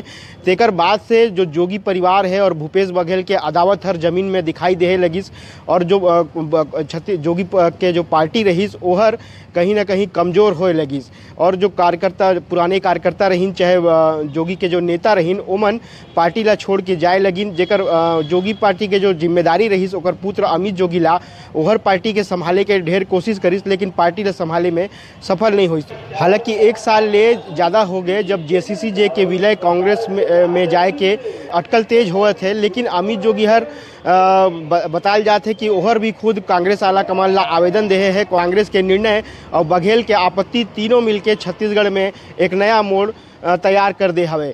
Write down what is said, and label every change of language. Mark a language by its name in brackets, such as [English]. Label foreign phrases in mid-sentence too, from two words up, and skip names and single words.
[Chhattisgarhi] तेकर बाद से जो जोगी परिवार है और भूपेश बघेल के अदावत हर जमीन में दिखाई दे लगिस और जो जोगी के जो पार्टी रहीस ओहर कहीं ना कहीं कमज़ोर होए लगिस और जो कार्यकर्ता पुराने कार्यकर्ता रहीन चाहे जोगी के जो नेता रहीन ओमन पार्टी ला छोड़ के जाए लगिन। जेकर जोगी पार्टी के जो जिम्मेदारी रहीस ओकर पुत्र अमित जोगी ला ओहर पार्टी के संभाले के ढेर कोशिश करिस लेकिन पार्टी ला संभाले में सफल नहीं हुई। हालांकि 1 साल ले ज़्यादा हो गए जब JCCJ के विलय कांग्रेस में जाए के अटकल तेज हुए थे, लेकिन अमित जोगी हर बताल जाते कि ओहर भी खुद कांग्रेस आला कमान ला आवेदन दे है। कांग्रेस के निर्णय और बघेल के आपत्ति तीनों मिलके छत्तीसगढ़ में एक नया मोड़ तैयार कर दे हवे।